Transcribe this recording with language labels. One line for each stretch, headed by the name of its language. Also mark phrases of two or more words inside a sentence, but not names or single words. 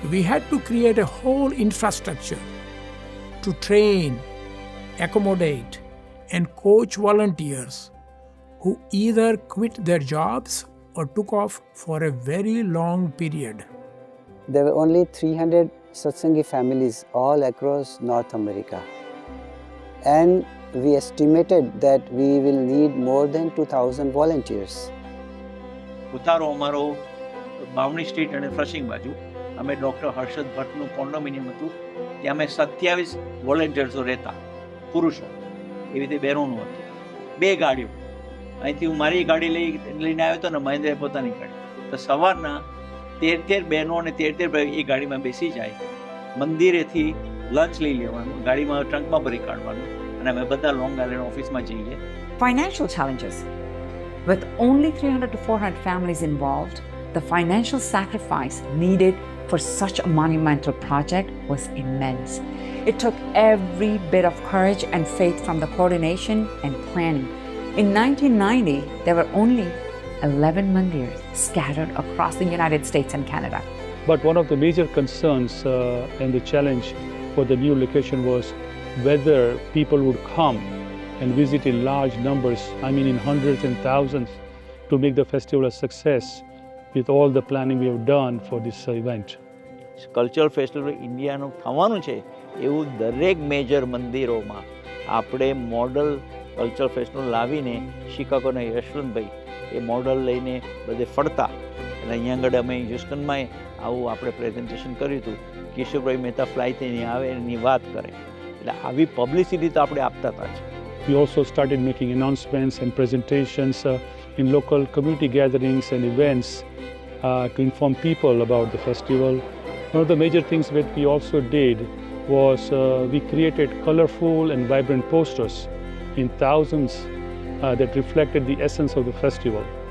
English: We had to create a whole infrastructure to train, accommodate, and coach volunteers who either quit their jobs or took off for a very long period. There were only 300 Satsangi families all across North America. And we estimated that we will need more than 2,000 volunteers.
Gujarati: ઉતારો અમારો બાવણી સ્ટ્રીટ અને ફ્લશિંગ બાજુ અમે ડૉક્ટર હર્ષદ ભટ્ટનું કોન્ડોમિનિયમ હતું ત્યાં અમે 27 વોલેન્ટિયર્સો રહેતા પુરુષો એવી રીતે બહેનોનું હતું 2 ગાડીઓ અહીંથી હું મારી ગાડી લઈને આવ્યો હતો ને મહેન્દ્રે પોતાની ગાડી તો સવારના 13 બહેનો અને 13 ભાઈ એ ગાડીમાં બેસી જાય મંદિરેથી લંચ લઈ લેવાનું ગાડીમાં ટ્રંકમાં ભરી કાઢવાનું અને અમે બધા લોંગ આઇલેન્ડ ઓફિસમાં જઈએ.
English: Financial challenges. With only 300 to 400 families involved, the financial sacrifice needed for such a monumental project was immense. It took every bit of courage and faith from the coordination and planning. In 1990, there were only 11 mandirs scattered across the United States and Canada. But one of the major concerns and the challenge for the new location was whether people would come and visit in large numbers, I mean in hundreds and thousands, to make the festival a success with all the planning we have done for this event. cultural festival
Gujarati: ઇન્ડિયાનું થવાનું છે એવું દરેક મેજર મંદિરોમાં આપણે
English: model cultural festival
Gujarati: લાવીને શિકાગોના યશવંતભાઈ એ મોડલ લઈને બધે ફરતા એટલે અહીંયા આગળ અમે હ્યુસ્ટનમાં આવું આપણે પ્રેઝન્ટેશન કર્યું હતું કિશોરભાઈ મહેતા ફ્લાઇટ અહીં આવે એની વાત કરે એટલે આવી પબ્લિસિટી તો આપણે આપતા હતા જ.
English: We also started making announcements and presentations in local community gatherings and events to inform people about the festival. One of the major things that we also did was we created colorful and vibrant posters in thousands that reflected the essence of the festival.